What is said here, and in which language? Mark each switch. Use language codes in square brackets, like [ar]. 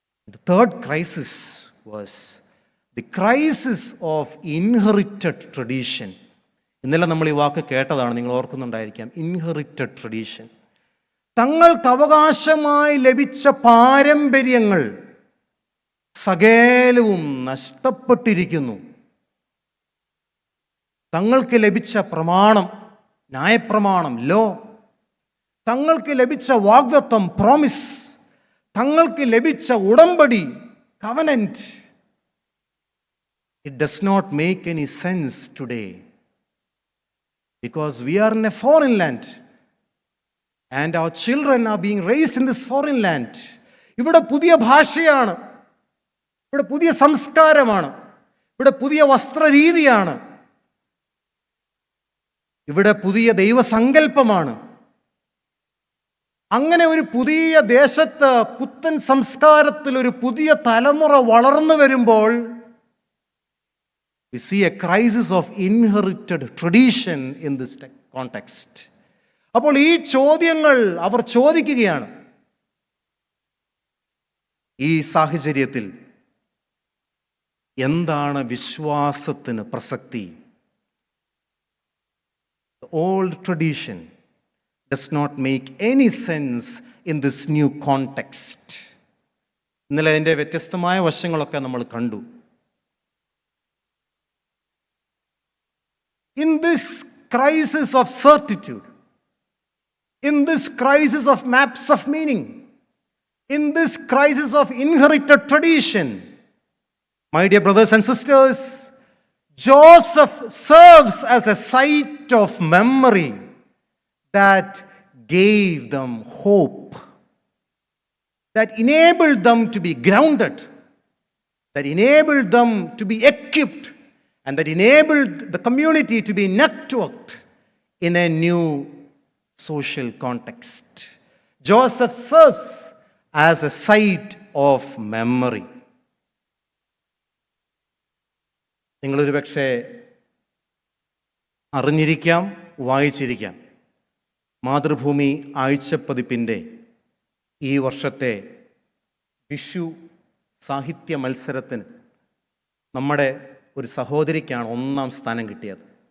[en] The third crisis was the crisis of inherited tradition. [ml] ഇന്നലെ നമ്മൾ ഈ വാക്ക് കേട്ടതാണ്, നിങ്ങൾ ഓർക്കുന്നുണ്ടായിരിക്കാം. Inherited tradition. തങ്ങൾക്ക് അവകാശമായി ലഭിച്ച പാരമ്പര്യങ്ങൾ സകലവും നഷ്ടപ്പെട്ടിരിക്കുന്നു. തങ്ങൾക്ക് ലഭിച്ച പ്രമാണം, ന്യായപ്രമാണം, ലോ, തങ്ങൾക്ക് ലഭിച്ച വാഗ്ദത്തം, പ്രോമിസ്, തങ്ങൾക്ക് ലഭിച്ച ഉടമ്പടി, covenant, [en] it does not make any sense today because we are in a foreign land and our children are being raised in this foreign land. [ml] ഇവിടെ പുതിയ ഭാഷയാണ്, ഇവിടെ പുതിയ സംസ്കാരമാണ്, ഇവിടെ പുതിയ വസ്ത്രരീതിയാണ്, ഇവിടെ പുതിയ ദൈവസങ്കല്പമാണ്. അങ്ങനെ ഒരു പുതിയ ദേശത്ത്, പുത്തൻ സംസ്കാരത്തിൽ ഒരു പുതിയ തലമുറ വളർന്നു വരുമ്പോൾ [en] we see a crisis of inherited tradition in this context. [ml] അപ്പോൾ ഈ ചോദ്യങ്ങൾ അവർ ചോദിക്കുകയാണ്. ഈ സാഹചര്യത്തിൽ എന്താണ് വിശ്വാസത്തിന് പ്രസക്തി? [en] The old tradition does not make any sense in this new context. [ml] ഇന്നലെ അതിൻ്റെ വ്യത്യസ്തമായ വശങ്ങളൊക്കെ നമ്മൾ കണ്ടു. [en] In this crisis of certitude, in this crisis of maps of meaning, in this crisis of inherited tradition, my dear brothers and sisters, Joseph serves as a site of memory that gave them hope, that enabled them to be grounded, that enabled them to be equipped, and that enabled the community to be networked in a new social context. Joseph serves as a site of memory. [ml] നിങ്ങളൊരു പക്ഷേ അറിഞ്ഞിരിക്കാം, വായിച്ചിരിക്കാം. മാതൃഭൂമി ആഴ്ചപ്പതിപ്പിൻ്റെ ഈ വർഷത്തെ വിഷു സാഹിത്യ മത്സരത്തിന് നമ്മുടെ ഒരു സഹോദരിക്കാണ് 1ാം സ്ഥാനം കിട്ടിയത്.